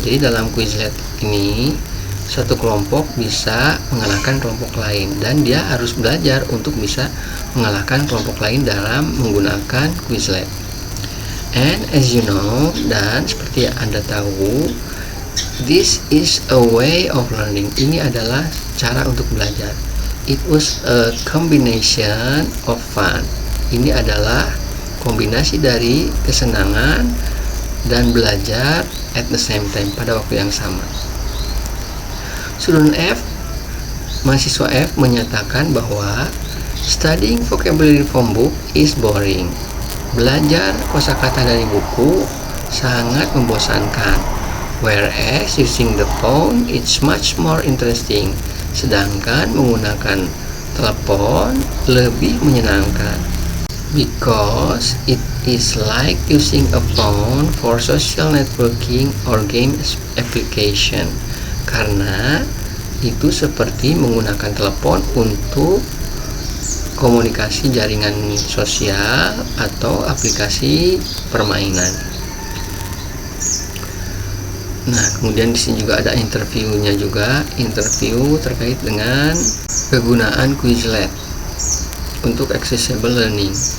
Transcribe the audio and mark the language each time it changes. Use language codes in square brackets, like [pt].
[id] Jadi dalam Quizlet ini, satu kelompok bisa mengalahkan kelompok lain, dan dia harus belajar untuk bisa mengalahkan kelompok lain dalam menggunakan Quizlet. [en] And as you know, [id] dan seperti Anda tahu, [en] this is a way of learning. [id] Ini adalah cara untuk belajar. [en] It was a combination of fun. [id] Ini adalah kombinasi dari kesenangan dan belajar [en] at the same time, [id] pada waktu yang sama. [en] Student F, [id] mahasiswa F menyatakan bahwa [en] studying vocabulary from book is boring. [id] Belajar kosakata dari buku sangat membosankan. [en] Whereas using the phone it's much more interesting. [id] Sedangkan menggunakan telepon lebih menyenangkan. [en] Because it is like using a phone for social networking or game application. [id] Karena itu seperti menggunakan telepon untuk komunikasi jaringan sosial atau aplikasi permainan. Nah, kemudian di sini juga ada interviewnya juga, interview terkait dengan kegunaan Quizlet untuk [en] accessible learning.